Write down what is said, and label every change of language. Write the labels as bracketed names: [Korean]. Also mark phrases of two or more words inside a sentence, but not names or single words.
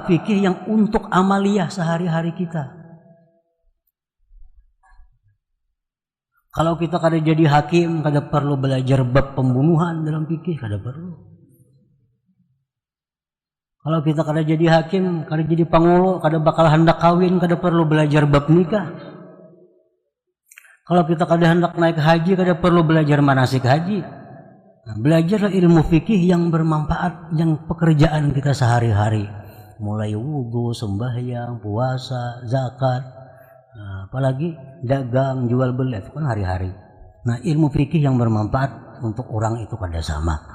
[Banjar] Fikih yang untuk amaliyah sehari-hari kita. Kalau kita kada jadi hakim, kada perlu belajar bab pembunuhan dalam fikih, kada perlu. Kalau kita kada jadi hakim, kada jadi pangulu, kada bakal hendak kawin, kada perlu belajar bab nikah. Kalau kita kada hendak naik haji, kada perlu belajar manasik haji. Nah, belajarlah ilmu fikih yang bermanfaat, yang pekerjaan kita sehari-hari. Mulai wudu, sembahyang, puasa, zakat. Nah, apalagi dagang, jual beli itu kan hari-hari. Nah ilmu fikih yang bermanfaat untuk orang itu kada sama.